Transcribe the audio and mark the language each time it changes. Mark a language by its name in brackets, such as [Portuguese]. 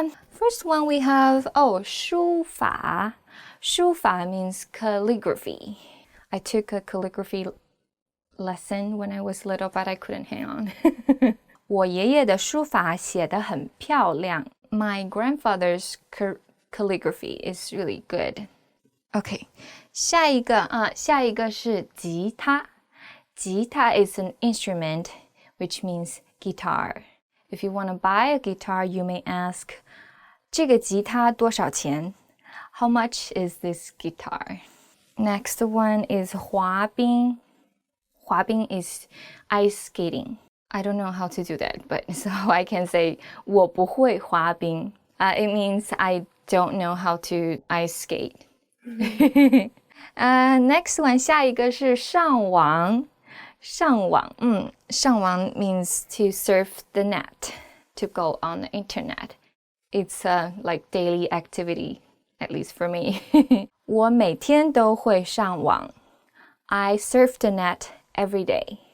[English] First one we have 书法. 书法 means calligraphy. I took a calligraphy lesson when I was little, but I couldn't hang on. [Chinese] 我爷爷的书法写得很漂亮. [English] My grandfather's calligraphy is really good. [Chinese] Okay, 下一个是吉他. [English] Jita is an instrument, which means guitar. If you want to buy a guitar, you may ask, [Chinese] 这个吉他多少钱? [English] How much is this guitar? Next one is 滑冰. 滑冰 is ice skating. I don't know how to do that, but so I can say [Chinese] 我不会滑冰. [English] It means I don't know how to ice skate. Next one, [Chinese] 下一个是上网. [English] 上网means to surf the net, to go on the internet. It's a like daily activity, at least for me. [Chinese] 我每天都会上网. [English] I surf the net every day.